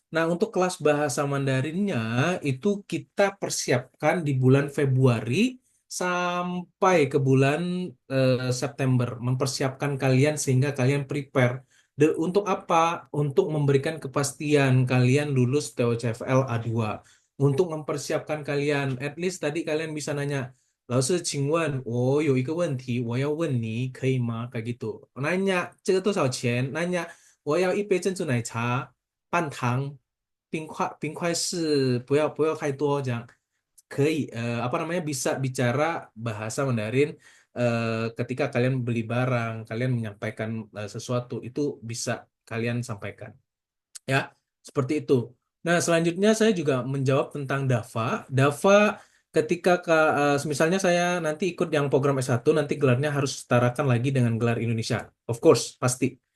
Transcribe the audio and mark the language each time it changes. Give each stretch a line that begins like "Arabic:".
Indonesian: Nah, untuk kelas bahasa Mandarinnya itu kita persiapkan di bulan Februari sampai ke bulan September. Mempersiapkan kalian sehingga kalian prepare. Untuk apa? Untuk memberikan kepastian kalian lulus TOEFL A2. Untuk mempersiapkan kalian,
English: at least
Indonesian: tadi kalian bisa nanya,
Chinese: 老师，请问我有一个问题，我要问你，可以吗？
Indonesian: kayak gitu.
Chinese: Nanya, 这个多少钱？nanya，这个多少钱？半糖，冰块是不要太多，这样可以.
Indonesian: Apa namanya bisa bicara bahasa Mandarin ketika kalian beli barang, kalian menyampaikan sesuatu itu bisa kalian sampaikan. Ya, seperti itu. Nah, selanjutnya saya juga menjawab tentang DAFA. DAFA ketika misalnya saya nanti ikut yang program S1, nanti gelarnya harus setarakan lagi dengan gelar Indonesia.
English: Of course,
Indonesian: pasti.